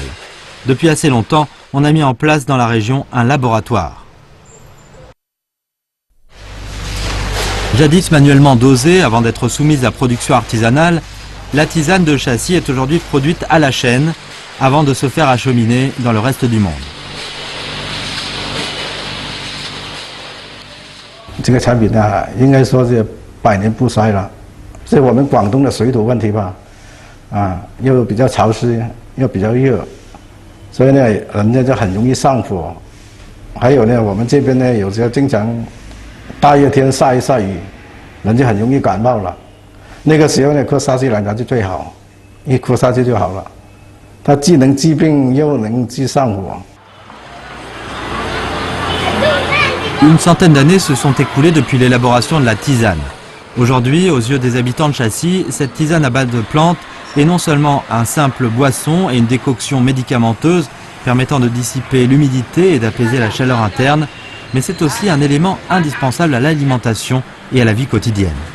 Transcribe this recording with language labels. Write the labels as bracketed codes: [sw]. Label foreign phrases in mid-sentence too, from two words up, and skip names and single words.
[fr] Depuis assez longtemps, on a mis en place dans la région un laboratoire. Jadis manuellement dosée avant d'être soumise à production artisanale, la tisane de Chassis est aujourd'hui produite à la chaîne avant de se faire acheminer dans le reste du monde. [zh] 这个产品呢，应该说是百年不衰了。是我们广东的水土问题吧，又比较潮湿，又比较热，所以呢，人家就很容易上火。还有呢，我们这边呢，有时候经常大热天晒一晒雨，人就很容易感冒了。那个时候呢，喝沙西兰茶就最好，一喝下去就好了。它既能治病，又能治上火。 [fr] Une centaine d'années se sont écoulées depuis l'élaboration de la tisane. Aujourd'hui, aux yeux des habitants de Chassis, cette tisane à base de plantes est non seulement un simple boisson et une décoction médicamenteuse permettant de dissiper l'humidité et d'apaiser la chaleur interne, mais c'est aussi un élément indispensable à l'alimentation et à la vie quotidienne.